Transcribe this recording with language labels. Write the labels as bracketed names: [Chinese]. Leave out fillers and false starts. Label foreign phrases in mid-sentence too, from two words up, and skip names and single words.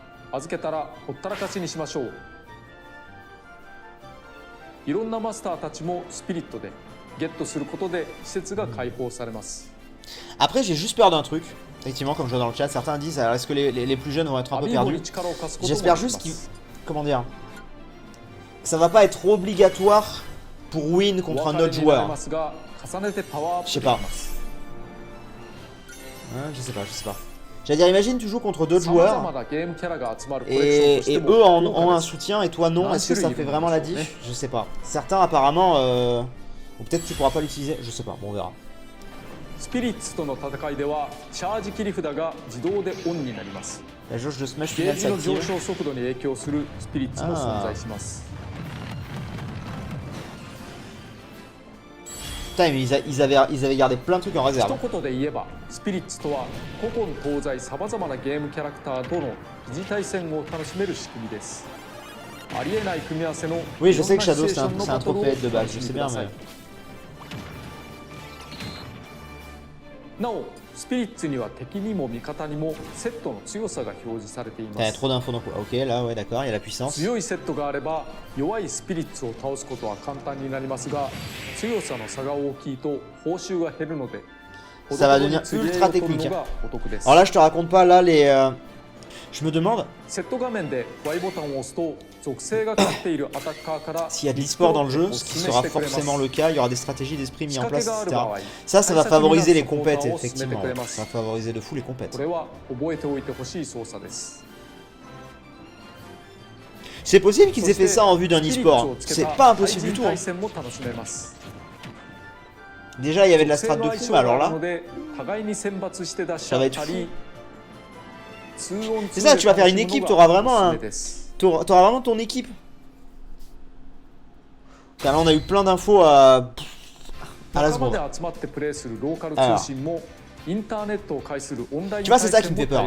[Japanese] 預けたらほったらかしにしましょう。いろんなマスターたちもスピリットでゲットすることで施設が開放されます。 [French] Après, j'ai juste peur d'un truc. Effectivement, comme je vois dans le chat, certains disent alors est-ce que les plus jeunes vont être un peu perdus? J'espère juste qu'ils. Comment dire? Que ça va pas être trop obligatoire pour win contre un autre joueur. Je sais pas. Je sais pas. J'allais dire, imagine tu joues contre d'autres joueurs et eux ont un soutien et toi non. Est-ce que ça fait vraiment la diff? Je sais pas. Certains apparemment. Ou peut-être tu pourras pas l'utiliser. Je sais pas. Bon, on verra. [Japanese] スピリッツとの戦いではチャージ切り札が自動でオンになります。 [French] La jauge de smash [Japanese] ゲー [French] finale [Japanese] ジの上 [French] s'active. [Japanese] 昇速度に影響するスピリッツも存在します。 [French] Putain, mais ils avaient gardé plein de trucs en [Japanese] 一 [French] réserve. [Japanese] 言で言えばスピリッツとは古今東西さまざまなゲームキャラクターとの疑似対戦を楽しめる仕組みです。ありえない組み合わせの [French] Oui, je sais que [Japanese] いろん [French] Shadow [Japanese] なシチュエーションの [French] c'est un [Japanese] バトルを [French] trophée de [Japanese] お [French] base, [Japanese] 楽 [French] je [Japanese] しみ [French] sais [Japanese] く [French] bien, [Japanese] ださい。 [French] mais. [Japanese] なおスピリッツには敵にも味方にもセットの強さが表示されていま [French] T'as [Japanese] す。 [French] trop d'infos d'un coup. Ok, là, ouais, d'accord, il y a la puissance. [Japanese] 強いセットがあれば弱いスピリッツを倒すことは簡単になりますが、強さの差が大きいと報酬が減るので、 [French] Ça va devenir ultra technique. Alors là, je te raconte pas, là, les. Je me demande [Japanese] セット画面で Y ボタンを押すと属性がかかっているアタッカーから [French] s'il y a de l'e-sport dans le jeu, ce qui sera forcément le cas, il y aura des stratégies d'esprit mises en place, etc. Ça va favoriser les compètes, effectivement. Ça va favoriser de fou les compètes. [Japanese] これは覚えておいてほしい操作です。 [French] C'est possible qu'ils aient fait ça en vue d'un e-sport. C'est pas impossible du tout. Hein. [Japanese] 対戦も楽しめます [French] Déjà, il y avait de la strat de fou, mais alors là. [Japanese] 互いに選抜して出し [French] Ça [Japanese] 合 [French] va [Japanese] っ [French] être [Japanese] た [French] fou. [Japanese] り [French] C'est ça, tu vas faire une équipe, t'auras vraiment t'auras vraiment ton équipe. Là, on a eu plein d'infos à la seconde. Alors, tu vois, c'est ça qui me fait peur.